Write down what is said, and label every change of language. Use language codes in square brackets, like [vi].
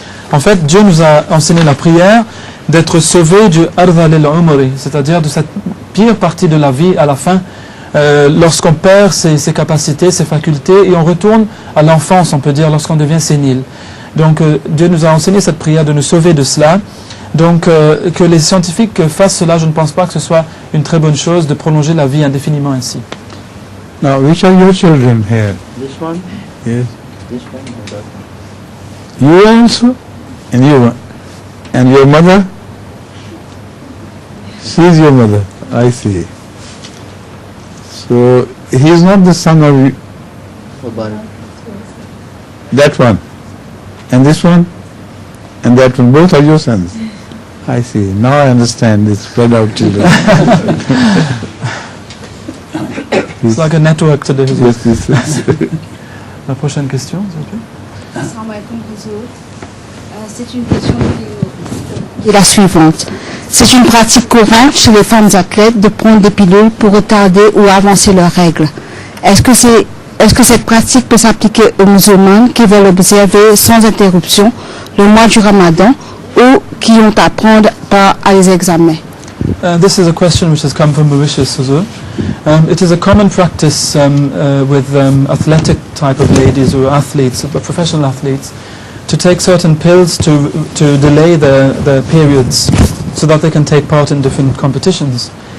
[fr] En fait, Dieu nous a enseigné la prière d'être sauvés du ardhal al-umri, c'est-à-dire de cette pire partie de la vie à la fin, lorsqu'on perd ses capacités, ses facultés, et on retourne à l'enfance, on peut dire, lorsqu'on devient sénile. Donc, Dieu nous a enseigné cette prière de nous sauver de cela. Donc, que les scientifiques fassent cela, je ne pense pas que ce soit une très bonne chose de prolonger la vie indéfiniment ainsi. [en] Now, which are your children here? This one, Yes. this one, and that one. You also? And your mother? She is your mother. I see. So, he is not the son of you, that one. And this one? And that one. Both are your sons. I see. Now I understand the spread out children. It's like a network today. Yes, yes, yes. [fr] La prochaine question, s'il vous plaît. [ar] Assalamu alaikum, Huzour. [fr] C'est une question qui est la suivante. C'est une pratique courante chez les femmes athlètes de prendre des pilules pour retarder ou avancer leurs règles. Est-ce que cette pratique peut s'appliquer aux musulmanes qui veulent observer sans interruption le mois du Ramadan ou qui ont à prendre part à les examens? [en] This is a question which has come from Mauritius, Huzour. It is a common practice with athletic type of ladies or athletes, professional athletes, to take certain pills to delay their periods so that they can take part in different competitions.